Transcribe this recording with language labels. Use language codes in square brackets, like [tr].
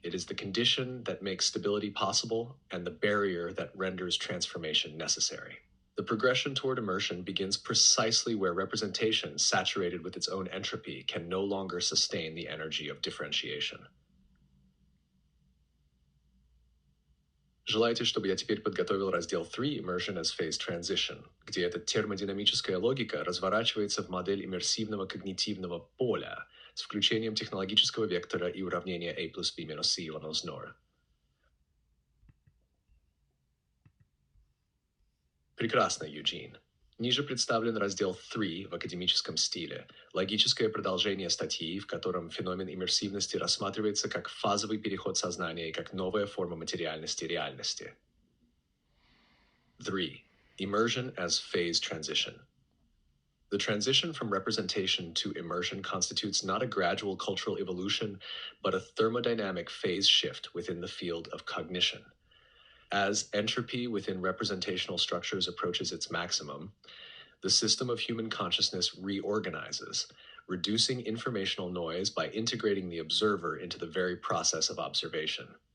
[en] It is the condition that makes stability possible and the barrier that renders transformation necessary. The progression toward immersion begins precisely where representation, saturated with its own entropy, can no longer sustain the energy of differentiation. [ru] Желаете, чтобы я теперь подготовил раздел 3 [en] Immersion as Phase Transition, [ru] где эта термодинамическая логика разворачивается в модель иммерсивного когнитивного поля с включением технологического вектора и уравнения A плюс B минус C равно 0. Прекрасно, Юджин. Ниже представлен раздел 3 в академическом стиле, логическое продолжение статьи, в котором феномен иммерсивности рассматривается как фазовый переход сознания и как новая форма материальности реальности. 3. [en] Immersion as phase transition. The transition from representation to immersion constitutes not a gradual cultural evolution, but a thermodynamic phase shift within the field of cognition. As entropy within representational structures approaches its maximum, the system of human consciousness reorganizes, reducing informational noise by integrating the observer into the very process of observation.